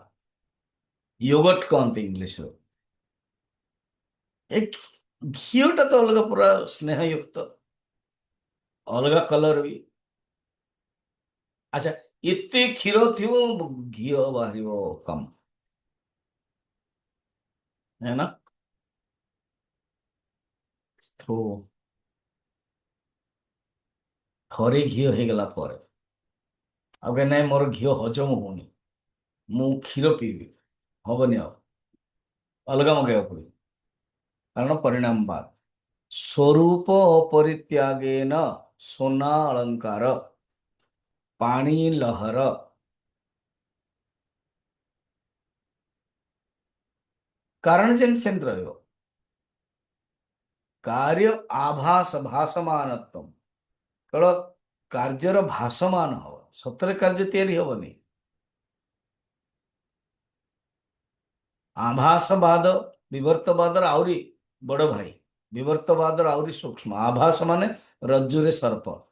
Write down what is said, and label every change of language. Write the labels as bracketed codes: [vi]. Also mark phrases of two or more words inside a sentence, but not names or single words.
[or] ୟୋଗର୍ଟ କହନ୍ତି ଇଂଲିଶରେ। ଏ ଘିଅଟା ତ ଅଲଗା, ପୁରା ସ୍ନେହୟୁକ୍ତ, ଅଲଗା କଲର ବି। ଆଚ୍ଛା, ଏତେ କ୍ଷୀର ଥିବ ଘିଅ ବାହାରିବ କମ୍, [hi] है ना? [or] ତ ଥରେ ଘିଅ ହେଇଗଲା ପରେ ଆଉ କାହିଁ ନାଇଁ, ମୋର ଘିଅ ହଜମ ହଉନି, ମୁଁ କ୍ଷୀର ପିଇବି, ହବନି, ଆଉ ଅଲଗା ମଗେଇବାକୁ ପଡ଼ିବ। କାରଣ ପରିଣାମ ବାଦ। [sa] ସ୍ୱରୂପ ଅପରିତ୍ୟାଗେନ [or] ସୁନା ଅଳଙ୍କାର ପାଣି ଲହର। କାରଣ ଯେମିତି ସେମିତି ରହିବ। [sa] कार्य आभास भासमानत्व, [or] କେବଳ କାର୍ଯ୍ୟର ଭାସମାନ ହବ, ସତରେ କାର୍ଯ୍ୟ ତିଆରି ହବନି। ଆଭାସବାଦ ବିବର୍ତ୍ତବାଦର ଆହୁରି ବଡ ଭାଇ। ବିବର୍ତ୍ତବାଦର ଆହୁରି ସୂକ୍ଷ୍ମ। ଆଭାସ ମାନେ ରଜ୍ଜୁରେ ସର୍ପ।